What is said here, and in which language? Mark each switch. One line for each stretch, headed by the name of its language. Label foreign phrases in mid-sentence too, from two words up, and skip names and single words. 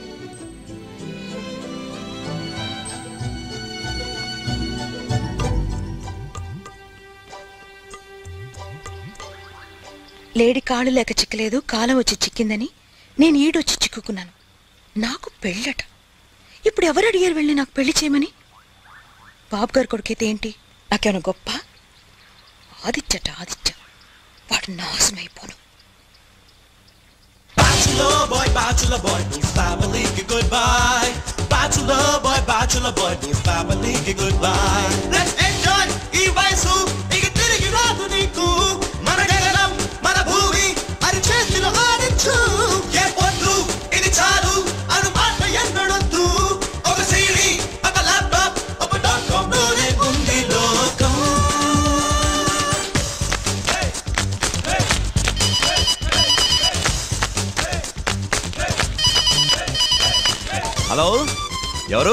Telugu: లేడి కాళ్ళు లేక చిక్కలేదు, కాలం వచ్చి చిక్కిందని నేను ఈడొచ్చి చిక్కుకున్నాను. నాకు పెళ్ళట. ఇప్పుడు ఎవరు అడిగారు వెళ్ళి నాకు పెళ్లి చేయమని? బాబు గారు కొడుకైతే ఏంటి, నాకేమైనా గొప్ప? ఆదిత్య, వాడు నాశనమైపోను.
English: bachelor boy means family ki goodbye. Bachelor boy means family ki goodbye. Let's enjoy
Telugu: ఈ వయసు ఇక తిరిగి రాదు నీకు మన గగనం మన భూమి అరచేతిలో ఆడించు ఏ పొద్దు ఇది చాలు అను మాట ఎన్నడొద్దు ఒక CD ఒక laptop ఒక .com లోనే ఉంది లోకం. హలో ఎవరు?